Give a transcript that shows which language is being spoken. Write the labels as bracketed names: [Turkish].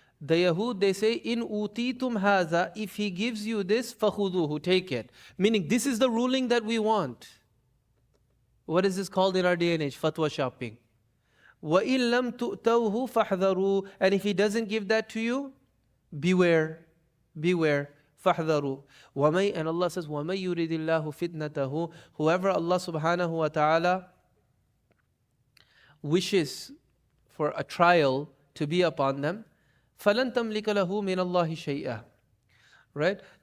[English] The Yahud, they say, [Arabic] إِنْ أُوتِيتُمْ هَذَا, [English] if He gives you this, [Arabic] فَخُذُوهُ, [English] take it. Meaning, this is the ruling that we want. What is this called in our day and age? Fatwa shopping. [Arabic] وَإِن لَمْ تُؤْتَوْهُ فَاحْذَرُوا. [English] And if He doesn't give that to you, beware. Beware. [Arabic] فَاحْذَرُوا. [English] And Allah says, [Arabic] وَمَن يُرِدِ اللَّهُ فِتْنَتَهُ. [English] Whoever Allah subhanahu wa ta'ala wishes for a trial to be upon them, [Arabic] فَلَن تَمْلِكَ لَهُ مِنَ اللَّهِ شَيْئًا. [English] Right?